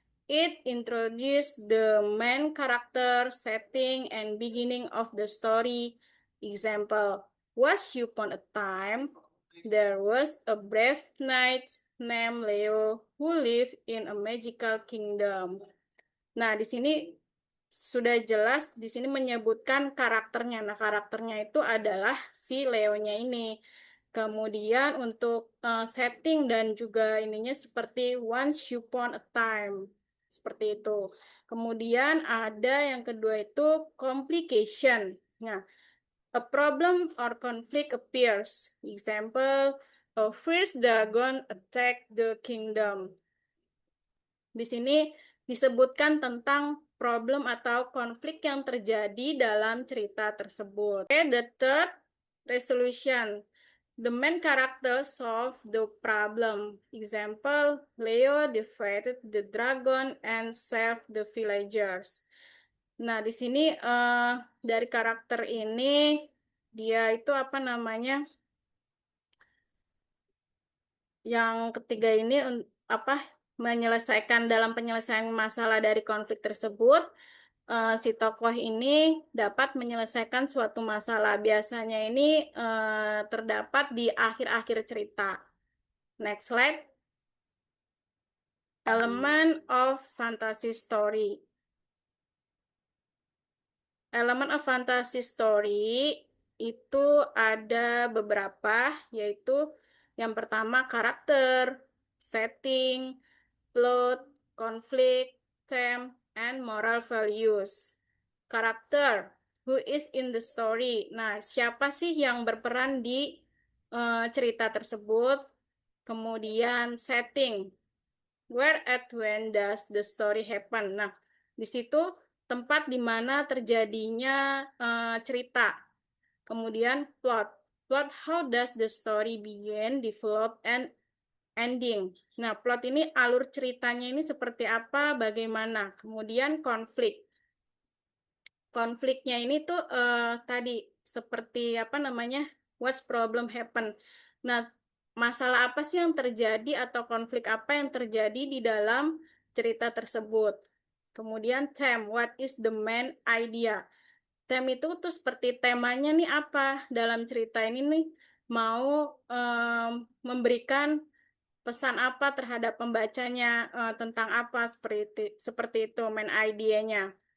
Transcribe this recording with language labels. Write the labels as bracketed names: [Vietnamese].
[English] It introduces the main character, setting, and beginning of the story. Example, once upon a time, there was a brave knight named Leo who lived in a magical kingdom. [Indonesian] Nah, di sini sudah jelas di sini menyebutkan karakternya. Nah, karakternya itu adalah si Leo-nya ini. Kemudian untuk setting dan juga ininya seperti [English] once upon a time. [Indonesian] Seperti itu. Kemudian ada yang kedua itu complication. [English] Nah, a problem or conflict appears. Example, a fierce dragon attack the kingdom. [Indonesian] Di sini disebutkan tentang problem atau konflik yang terjadi dalam cerita tersebut. [English] Okay, the third, resolution. The main character solve the problem. Example, Leo defeated the dragon and saved the villagers. [Indonesian] Nah, di sini dari karakter ini dia itu apa namanya? Yang ketiga ini apa menyelesaikan dalam penyelesaian masalah dari konflik tersebut, si tokoh ini dapat menyelesaikan suatu masalah. Biasanya ini terdapat di akhir-akhir cerita. [English] Next slide. Element of fantasy story. [Indonesian] Elemen of fantasy story itu ada beberapa, yaitu yang pertama karakter, setting, plot, conflict, theme, and moral values. [English] Karakter, who is in the story. [Indonesian] Nah, siapa sih yang berperan di cerita tersebut? Kemudian [English] setting, where at when does the story happen? [Indonesian] Nah, di situ tempat di mana terjadinya cerita. Kemudian plot. [English] Plot, how does the story begin, develop, and ending. [Indonesian] Nah, plot ini alur ceritanya ini seperti apa, bagaimana. Kemudian konflik. Konfliknya ini tuh tadi seperti apa namanya? [English] What's problem happen. [Indonesian] Nah, masalah apa sih yang terjadi atau konflik apa yang terjadi di dalam cerita tersebut. Kemudian [English] theme, what is the main idea. [Indonesian] Theme itu tuh seperti temanya nih apa dalam cerita ini nih mau memberikan pesan apa terhadap pembacanya, tentang apa seperti itu main idenya.